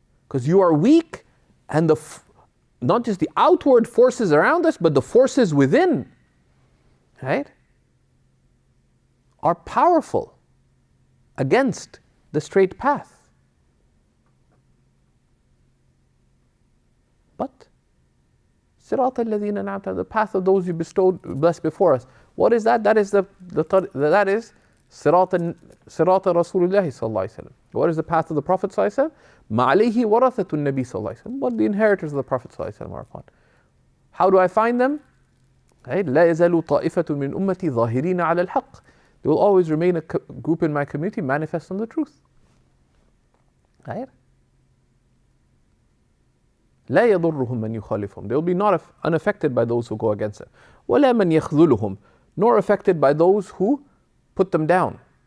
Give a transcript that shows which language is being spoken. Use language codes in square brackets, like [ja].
[en] Because you are weak, and not just the outward forces around us, but the forces within, right, are powerful against the straight path. But [ar] صراط الذين أنعمت, [en] the path of those you bestowed, blessed before us. What is that? That is that is [ar] صراط رسول الله صلى الله عليه وسلم. [en] What is the path of the Prophet [ar] صلى الله عليه وسلم? ما عليه ورثة النبي صلى الله عليه وسلم. [en] What the inheritors of the Prophet [ar] صلى الله عليه وسلم [en] are upon. How do I find them? Right? [ar] لا يزال طائفة من أمتي ظاهرين على الحق. [en] There will always remain a group in my community manifest on the truth. Right? [ar] لا يضرهم من يخالفهم. [en] They will be not unaffected by those who go against them. [ar] ولا من يخذلهم, [en] nor affected by those who put them down.